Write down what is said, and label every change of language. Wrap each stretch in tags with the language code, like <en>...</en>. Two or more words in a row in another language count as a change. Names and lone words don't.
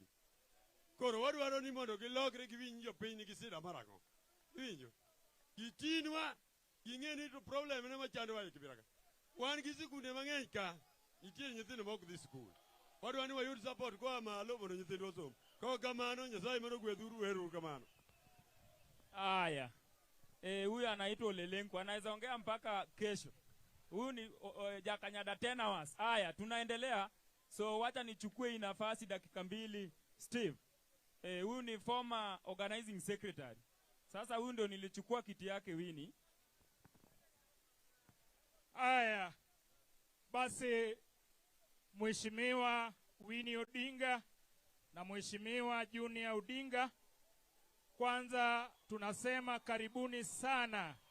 <luo>Koro wadwaro ni mondo gilokre giwinjo piny ni gisida marang'o. Iwinjo? Gitinwa ging'e ni to problem ne machando wa Kibira ka. Wan gi sikunde mang'eny ka, nitie nyithindo ma ok dhi skul. Wadwaro ni wayud support koa malo mondo nyithindwa osom. Kok kamano Nyasaye mano gwedhuru, weru kamano.</luo> <sw>Aya. Huyu anaitwa Lelenko, anaweza ongea mpaka kesho. Huyu ni Jakanyada 10 hours. Aya, tunaendelea. So wacha nichukue hii nafasi dakika mbili. Steve, huyu ni</sw> <en>former organizing secretary.</en> <sw>Sasa huyu ndio nilichukua kiti yake Winnie. Aya, basi Mheshimiwa Winnie Odinga na Mheshimiwa Junior Odinga, kwanza tunasema karibuni sana.</sw>